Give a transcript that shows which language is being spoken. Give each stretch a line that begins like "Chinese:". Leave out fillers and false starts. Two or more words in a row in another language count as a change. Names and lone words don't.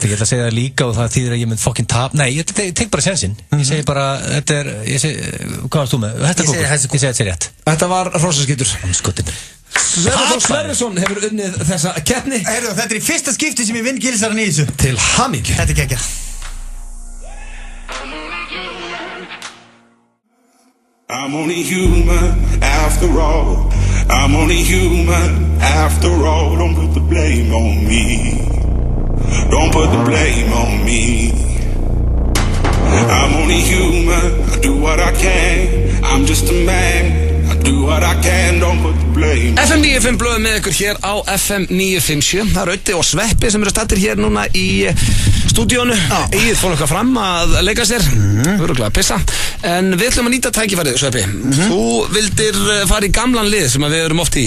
Icelandic: Ég ætla að segja það líka og það þýðir að ég mynd fucking tap Nei, ég tek bara sensinn Ég segi bara, þetta er hvað varst þú með? Ég segi þetta sé rétt Þetta var hrossaskítur Skotin Sverrir Sverrisson hefur unnið þessa keppni Þetta er í fyrsta skipti sem ég vinn gilsaran í þessu Til hamingju Þetta er geggjað
English: I'm only human after all. I'm only human after all. Don't put the blame on me. Don't put the blame on me. I'm only human. I do what I can. I'm just a man. I do what I can. Don't put the blame.
Icelandic: FM 95 blöðu með ykkur hér á FM 957. Það er Öddi og Sveppi sem eru stattir hér núna í stúdíónu. Egið fór eitthvað fram að leika sér. Örugglega að pissa. En við ætlum að nýta tækifærið, Sveppi. Þú vildir fara í gamlan lið sem við erum oft í.